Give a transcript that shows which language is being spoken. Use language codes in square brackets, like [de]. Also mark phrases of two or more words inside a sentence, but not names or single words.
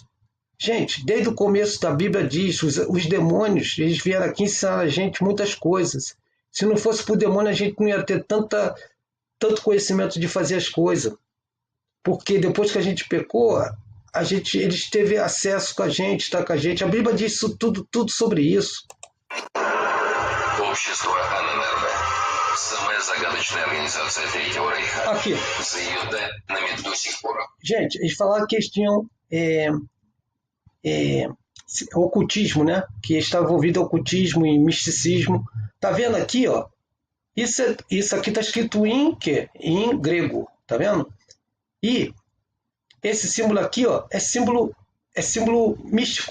[pt] Gente, desde o começo da Bíblia diz, os demônios, eles vieram aqui ensinar a gente muitas coisas. Se não fosse por demônio, a gente não ia ter tanto conhecimento de fazer as coisas. Porque depois que a gente pecou, eles teve acesso com a gente, está com a gente. A Bíblia diz tudo sobre isso. [ru] Общество Анненербе. Самая загадочная организация Третьего Рейха. [pt] Aqui. [ru] За ее данными до сих пор. [pt] Gente, eles falaram que eles tinham ocultismo, né? Que estava envolvido em ocultismo e misticismo. Tá vendo aqui, ó? Isso aqui está escrito em grego, tá vendo? E esse símbolo aqui, ó, é símbolo místico.